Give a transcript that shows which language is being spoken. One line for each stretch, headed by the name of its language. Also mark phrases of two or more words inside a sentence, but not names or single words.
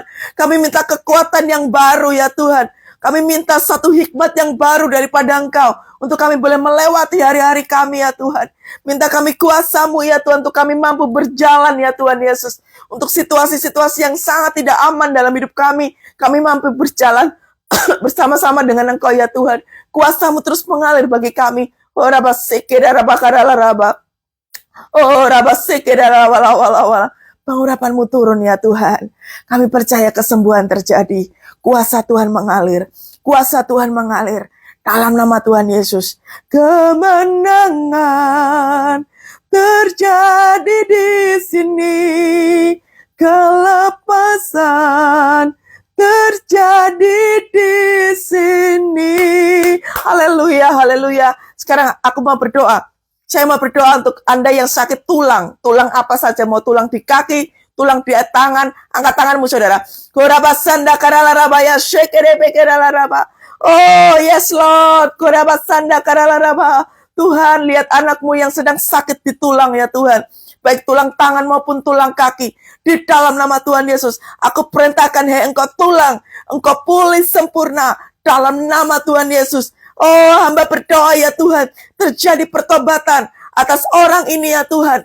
Indonesian: Kami minta kekuatan yang baru ya Tuhan. Kami minta satu hikmat yang baru daripada Engkau, untuk kami boleh melewati hari-hari kami ya Tuhan. Minta kami kuasa-Mu ya Tuhan, untuk kami mampu berjalan ya Tuhan Yesus. Untuk situasi-situasi yang sangat tidak aman dalam hidup kami mampu berjalan bersama-sama dengan Engkau ya Tuhan. Kuasa-Mu terus mengalir bagi kami. Oh Rabba Sekeda Rabba Karala Rabba. Oh Rabba Sekeda Rabba Lawala. Pengurapan-Mu turun ya Tuhan. Kami percaya kesembuhan terjadi. Kuasa Tuhan mengalir. Kuasa Tuhan mengalir. Dalam nama Tuhan Yesus. Kemenangan terjadi di sini. Kelepasan terjadi di sini. Haleluya, haleluya. Sekarang aku mau berdoa. Saya mau berdoa untuk Anda yang sakit tulang. Tulang apa saja, mau tulang di kaki, tulang di tangan. Angkat tanganmu saudara. Korabasanda karalarabaya shekere bekeralaraba.
English: Oh yes Lord. Korabasanda karalaraba.
Indonesian: Tuhan, lihat anakmu yang sedang sakit di tulang ya Tuhan. Baik tulang tangan maupun tulang kaki. Di dalam nama Tuhan Yesus, aku perintahkan, hei engkau tulang, engkau pulih sempurna. Dalam nama Tuhan Yesus. Oh, hamba berdoa ya Tuhan, terjadi pertobatan atas orang ini ya Tuhan.